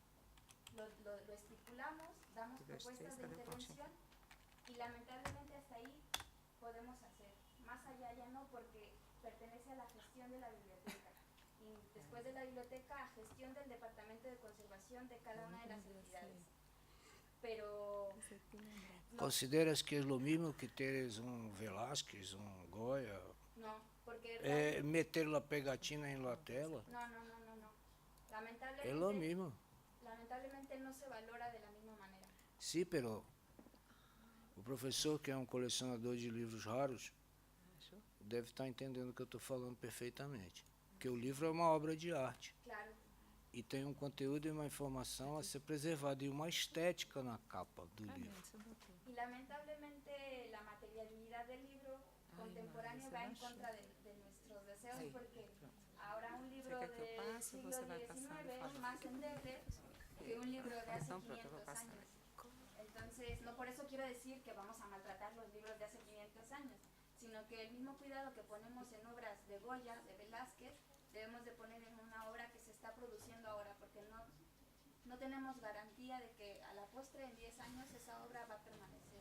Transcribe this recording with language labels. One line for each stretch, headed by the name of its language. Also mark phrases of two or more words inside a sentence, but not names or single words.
Spanish: Lo estipulamos, damos propuestas de intervención y lamentablemente hasta ahí podemos hacer. Más allá ya no, porque pertenece a la gestión de la biblioteca. Y después de la biblioteca, a gestión del Departamento de Conservación de cada una de las entidades. Pero...
Portuguese: Consideras que é o mesmo que teres Velázquez, Goya?
Spanish: No, porque... meter la pegatina en la tela? No. Lamentablemente...
Portuguese: É o mesmo.
Spanish: Lamentablemente no se valora de la misma manera.
Portuguese: Sim, pero o professor, que é um colecionador de livros raros, deve estar entendendo o que eu estou falando perfeitamente. Porque o livro é uma obra de arte. Claro. e tem um conteúdo e uma informação a ser preservada e uma estética na capa do livro.
Spanish: Y lamentablemente la materialidad del libro contemporáneo va en contra de nuestros deseos porque ahora un libro del siglo XIX es más endeble que un libro de hace 500 años. Entonces, no por eso quiero decir que vamos a maltratar los libros de hace 500 años, sino que el mismo cuidado que ponemos en obras de Goya, de Velázquez, debemos de poner en una obra que se está produciendo ahora, porque no tenemos garantía de que a la postre en 10 años esa obra va a permanecer.